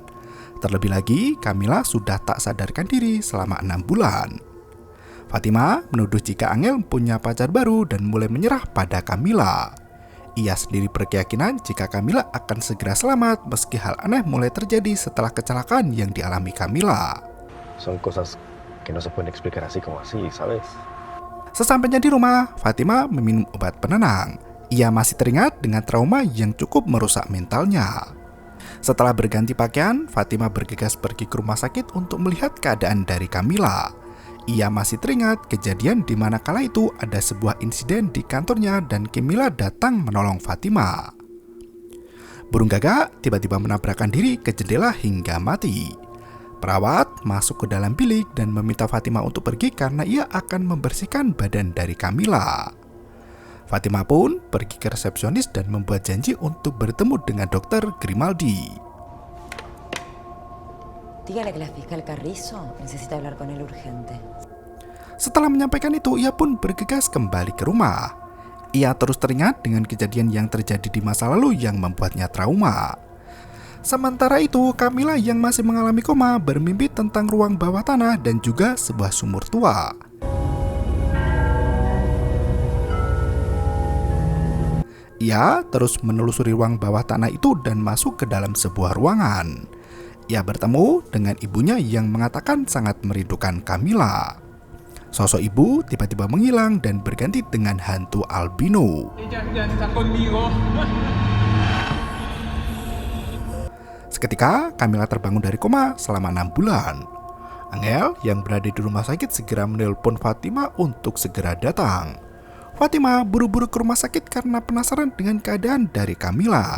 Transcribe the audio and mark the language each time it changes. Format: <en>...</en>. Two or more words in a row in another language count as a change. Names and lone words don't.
<id>Terlebih lagi, Camilla sudah tak sadarkan diri selama 6 bulan. Fatima menuduh jika Angel punya pacar baru dan mulai menyerah pada Camilla. Ia sendiri berkeyakinan jika Camilla akan segera selamat meski hal aneh mulai terjadi setelah kecelakaan yang dialami Camilla.</id> <es>Son cosas que no se pueden explicar así como así, ¿sabes?</es> <id>Sesampainya di rumah, Fatima meminum obat penenang. Ia masih teringat dengan trauma yang cukup merusak mentalnya. Setelah berganti pakaian, Fatima bergegas pergi ke rumah sakit untuk melihat keadaan dari Camilla. Ia masih teringat kejadian di mana kala itu ada sebuah insiden di kantornya dan Camilla datang menolong Fatima. Burung gagak tiba-tiba menabrakkan diri ke jendela hingga mati. Perawat masuk ke dalam bilik dan meminta Fatima untuk pergi karena ia akan membersihkan badan dari Camilla. Fatima pun pergi ke resepsionis dan membuat janji untuk bertemu dengan Dr. Grimaldi.</id> <es>Dígale que la fiscal Carrizo necesita hablar con él urgente.</es> <id>Setelah menyampaikan itu, ia pun bergegas kembali ke rumah. Ia terus teringat dengan kejadian yang terjadi di masa lalu yang membuatnya trauma. Sementara itu, Camilla yang masih mengalami koma bermimpi tentang ruang bawah tanah dan juga sebuah sumur tua. Ia terus menelusuri ruang bawah tanah itu dan masuk ke dalam sebuah ruangan. Ia bertemu dengan ibunya yang mengatakan sangat merindukan Camilla. Sosok ibu tiba-tiba menghilang dan berganti dengan hantu albino.</id> <es>Ella ya está conmigo.</es> <id>Seketika, Camilla terbangun dari koma selama 6 bulan. Angel yang berada di rumah sakit segera menelpon Fatima untuk segera datang. Fatima buru-buru ke rumah sakit karena penasaran dengan keadaan dari Camilla.</id>